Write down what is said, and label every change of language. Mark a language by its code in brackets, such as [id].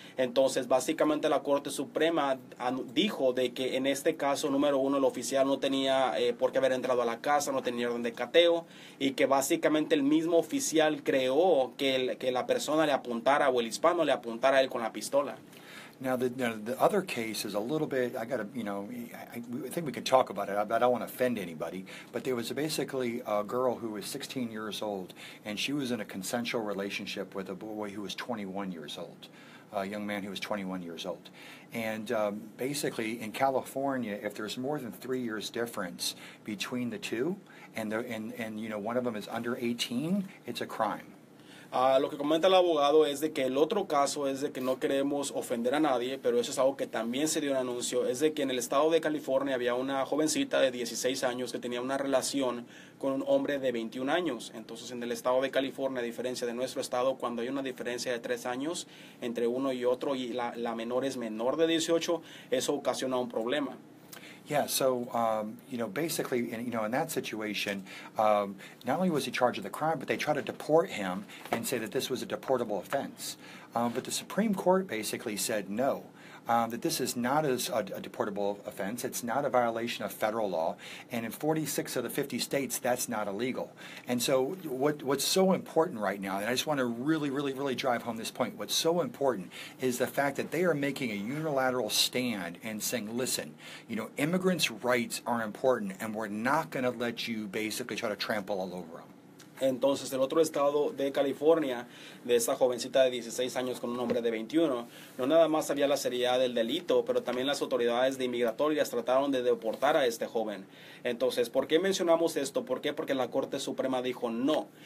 [es] Entonces básicamente la Corte Suprema dijo de que en este caso, número uno, el oficial no tenía por qué haber entrado a la casa, no tenía orden de cateo, y que básicamente el mismo oficial creó que la persona le apuntara, o el hispano le apuntara a él con la pistola. [en] Now, the other case is a little bit, I think we can talk about it. I don't want to offend anybody, but there was basically a girl who was 16 years old, and she was in a consensual relationship with a boy who was 21 years old, a young man who was 21 years old. And basically, in California, if there's more than 3 years difference between the two, and one of them is under 18, it's a crime. [es] Lo que comenta el abogado es de que el otro caso es de que no queremos ofender a nadie, pero eso es algo que también se dio un anuncio, es de que en el estado de California había una jovencita de 16 años que tenía una relación con un hombre de 21 años. Entonces en el estado de California, a diferencia de nuestro estado, cuando hay una diferencia de 3 años entre uno y otro y la menor es menor de 18, eso ocasiona un problema. [en] Yeah, so, basically, in that situation, not only was he charged with the crime, but they tried to deport him and say that this was a deportable offense. But the Supreme Court basically said no. That this is not a deportable offense. It's not a violation of federal law, and in 46 of the 50 states, that's not illegal. And so what's so important right now, and I just want to really drive home this point, what's so important is the fact that they are making a unilateral stand and saying, listen, immigrants' rights are important, and we're not going to let you basically try to trample all over them. [es] Entonces, el otro estado de California, de esta jovencita de 16 años con un hombre de 21, no nada más había la seriedad del delito, pero también las autoridades de inmigratorias trataron de deportar a este joven. Entonces, ¿por qué mencionamos esto? ¿Por qué? Porque la Corte Suprema dijo no.